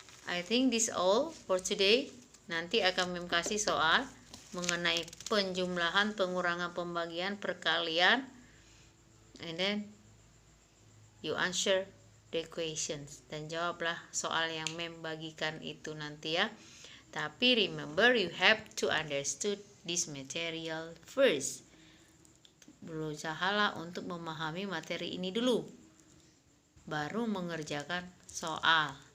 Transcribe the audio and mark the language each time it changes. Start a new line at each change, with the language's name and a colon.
English: I think this all for today.
Indonesian: Nanti akan mem kasih soal mengenai penjumlahan, pengurangan, pembagian, perkalian.
English: And then you answer the questions.
Indonesian: Dan jawablah soal yang mem bagikan itu nanti ya.
English: Tapi remember, you have to understand this material first.
Indonesian: Berusahalah untuk memahami materi ini dulu, baru mengerjakan soal.